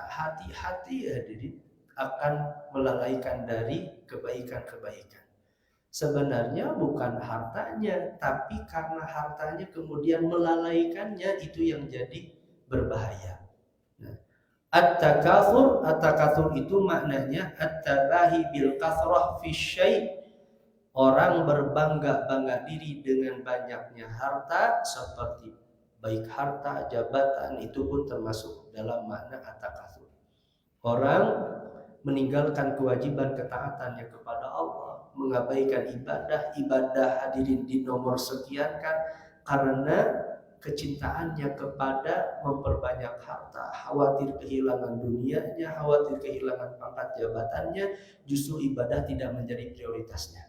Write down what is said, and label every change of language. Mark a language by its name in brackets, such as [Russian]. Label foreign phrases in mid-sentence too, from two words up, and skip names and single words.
[Indonesian] Hati-hati hadirin, akan melalaikan dari kebaikan-kebaikan. Sebenarnya bukan hartanya, tapi karena hartanya kemudian melalaikannya, itu yang jadi berbahaya. Nah, at-takatsur, at-takatsur itu maknanya [Arabic] التباهي بالكثرة في شيء'. [Indonesian] Orang berbangga-bangga diri dengan banyaknya harta, seperti baik harta, jabatan, itu pun termasuk dalam makna at-takatsur. Orang meninggalkan kewajiban ketaatannya kepada Allah, mengabaikan ibadah hadirin di nomor sekian kan, karena kecintaannya kepada memperbanyak harta, khawatir kehilangan dunianya, khawatir kehilangan pangkat jabatannya, justru ibadah tidak menjadi prioritasnya.